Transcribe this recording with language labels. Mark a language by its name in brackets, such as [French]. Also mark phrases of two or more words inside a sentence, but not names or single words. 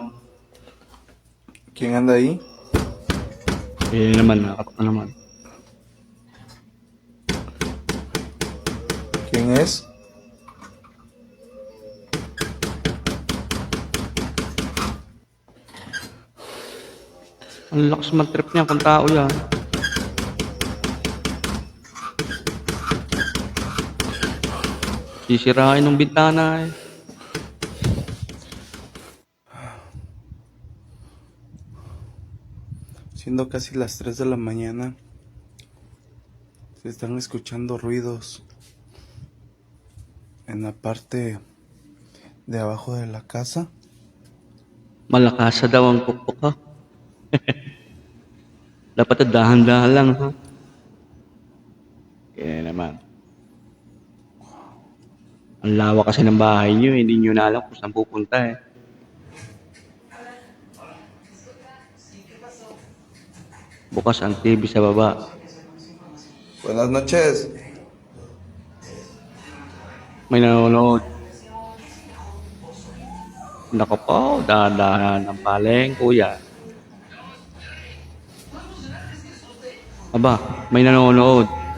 [Spanish] ¿Quién anda ahí? [Filipino] Eh naman, nakatok na naman. [Spanish] ¿Quién es? [Filipino] Ang lakas mag-trip niya kung tao yan. Sisirain ng bintana eh. [Spanish] Siendo casi las 3 de la mañana, se están escuchando ruidos en la parte de abajo de la casa. [Filipino] Malakasa daw ang pukpok ha. Dapat dahan-dahan lang ha. Kaya naman. Ang lawak kasi ng bahay nyo, hindi nyo na alam kung saan pupunta eh. Bukas ang TV sa baba. [Spanish] Buenas noches. [Filipino] May nanonood. Nako po, dahan-dahan ang paleng, kuya. Aba, may nanonood.